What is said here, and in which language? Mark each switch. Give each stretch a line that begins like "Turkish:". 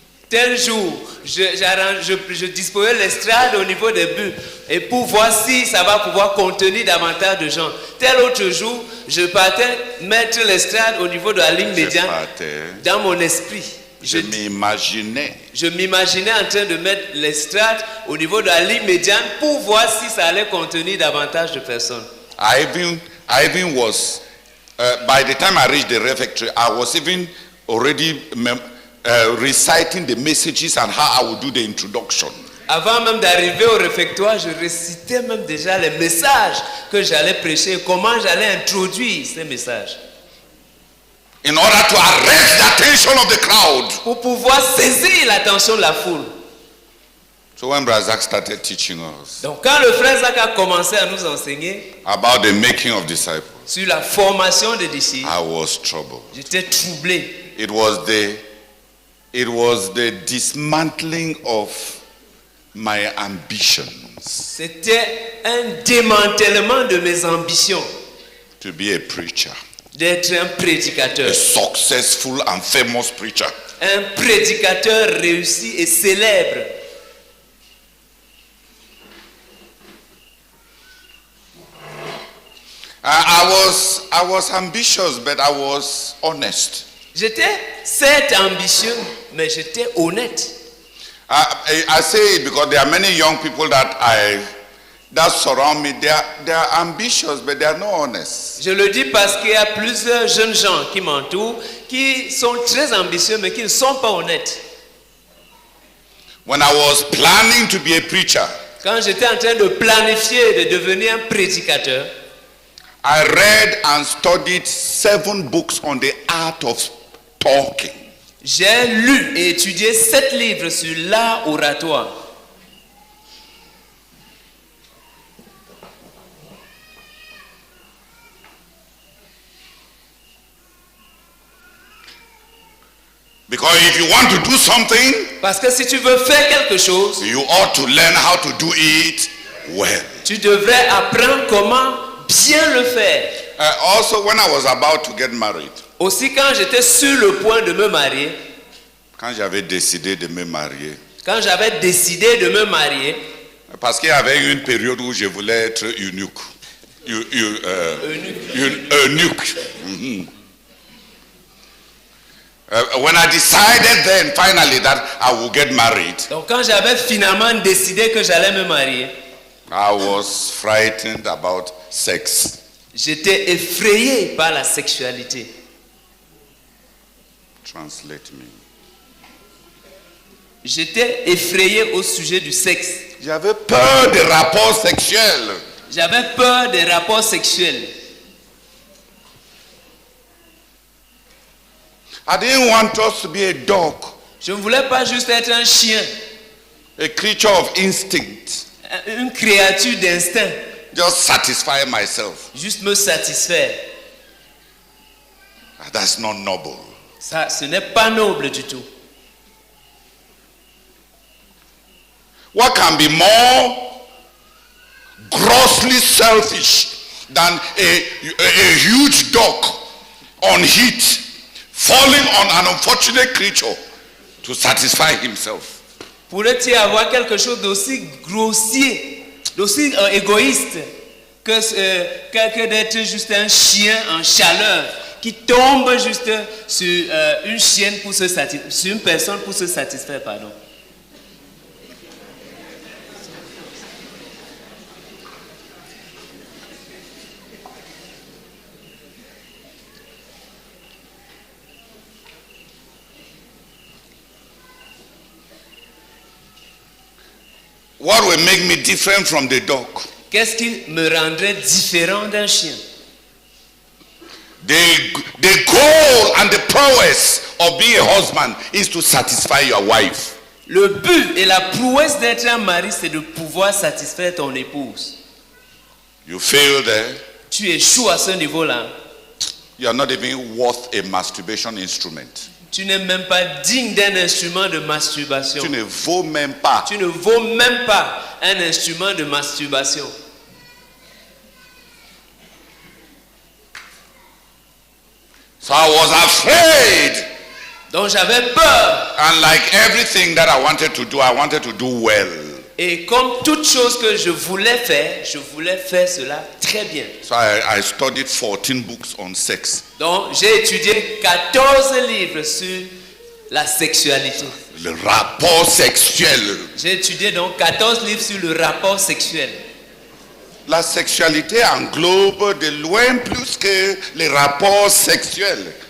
French: Tel jour, je disposais l'estrade au niveau des buts et pour voir si ça va pouvoir contenir davantage de gens. Tel autre jour, je partais mettre l'estrade au niveau de la ligne médiane dans mon esprit. Je m'imaginais en train de mettre l'estrade au niveau de la ligne médiane pour voir si ça allait contenir davantage de personnes.
English: I even was, by the time I reached the refectory, I was even already reciting the messages and how I would do the introduction.
French: Avant même d'arriver au réfectoire, je récitais même déjà les messages que j'allais prêcher et comment j'allais introduire ces messages.
English: In order to arrest the attention of the crowd.
French: Pour pouvoir saisir l'attention de la foule.
English: So when Brother Zach started teaching us
French: Donc quand le frère Zach a commencé à nous enseigner
English: about the making of disciples,
French: sur la formation des disciples,
English: I was troubled.
French: j'étais troublé.
English: It was the dismantling of my ambitions
French: C'était un démantèlement de mes ambitions
English: to be a preacher,
French: d'être un prédicateur.
English: a successful and famous preacher.
French: Un prédicateur réussi et célèbre.
English: I was ambitious, but I was honest.
French: J'étais certes ambitieux, mais j'étais honnête.
English: I say it because there are many young people that surround me. They are ambitious, but they are not honest.
French: Je le dis parce qu'il y a plusieurs jeunes gens qui m'entourent, qui sont très ambitieux, mais qui ne sont pas honnêtes.
English: When I was planning to be a preacher,
French: Quand j'étais en train de planifier de devenir un prédicateur,
English: I read and studied 7 books on the art of talking.
French: j'ai lu et étudié 7 livres sur l'art oratoire.
English: Because if you want to do something,
French: Parce que si tu veux faire quelque chose,
English: you ought to learn how to do it well.
French: tu devrais apprendre comment bien le faire.
English: Also, when I was about to get married,
French: Aussi, quand j'étais sur le point de me marier, quand j'avais décidé de me marier, quand j'avais décidé de me marier, parce qu'il y avait une période où je voulais être eunuque. Eunuque. Mhm.
English: When I decided then finally that I would get married,
French: donc quand j'avais finalement décidé que j'allais me marier,
English: I was frightened about sex.
French: j'étais effrayé par la sexualité.
English: Translate me.
French: J'étais effrayé au sujet du sexe. J'avais peur des rapports sexuels. J'avais peur des rapports sexuels.
English: I didn't want us to be a dog,
French: Je ne voulais pas juste être un chien,
English: a creature of instinct,
French: une créature d'instinct,
English: just satisfy myself.
French: juste me satisfaire.
English: That's not noble.
French: Ça, ce n'est pas noble du tout.
English: What can be more grossly selfish than a huge dog on heat falling on an unfortunate creature to satisfy himself?
French: Pourrait-il y avoir quelque chose d'aussi grossier, d'aussi égoïste que d'être juste un chien en chaleur qui tombe juste sur une chienne pour se satisfaire, sur une personne pour se satisfaire, pardon.
English: What will make me different from the dog?
French: Qu'est-ce qui me rendrait différent d'un chien?
English: The goal and the prowess of being a husband is to satisfy your wife.
French: Le but et la prouesse d'être un mari, c'est de pouvoir satisfaire ton épouse.
English: You fail there,
French: Tu échoues à ce niveau-là.
English: you are not even worth a masturbation instrument.
French: Tu n'es même pas digne d'un instrument de masturbation. Tu ne vaux même pas. Tu ne vaux même pas un instrument de masturbation.
English: So I was afraid.
French: Donc j'avais peur.
English: And like everything that I wanted to do well.
French: Et comme toute chose que je voulais faire cela très bien.
English: So I studied 14 books on sex.
French: Donc j'ai étudié 14 livres sur la sexualité. Le rapport sexuel. J'ai étudié donc 14 livres sur le rapport sexuel. La sexualité englobe de loin plus que les rapports sexuels.